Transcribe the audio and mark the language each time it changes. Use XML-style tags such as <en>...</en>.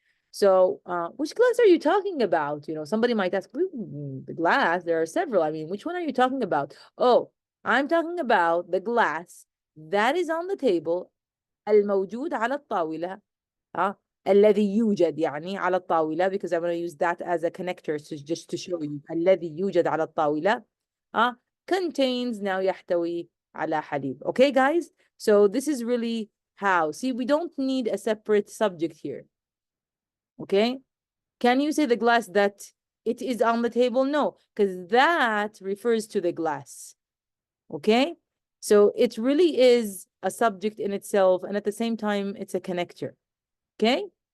<en>So, which glass are you talking about? You know, somebody might ask, the glass, there are several. I mean, which one are you talking about? Oh, I'm talking about the glass that is on the table,</en> <ar>الموجود على الطاولة. الذي يوجد يعني على الطاولة,</ar> <en>because I'm going to use that as a connector just to show you.</en> <ar>الذي يوجد على الطاولة</ar> <en>contains, now</en> <ar>يحتوي على حليب.</ar> <en>Okay, guys? So this is really how. See, we don't need a separate subject here. Okay? Can you say the glass that it is on the table? No, because that refers to the glass. Okay? So it really is a subject in itself, and at the same time, it's a connector. Okay?</en>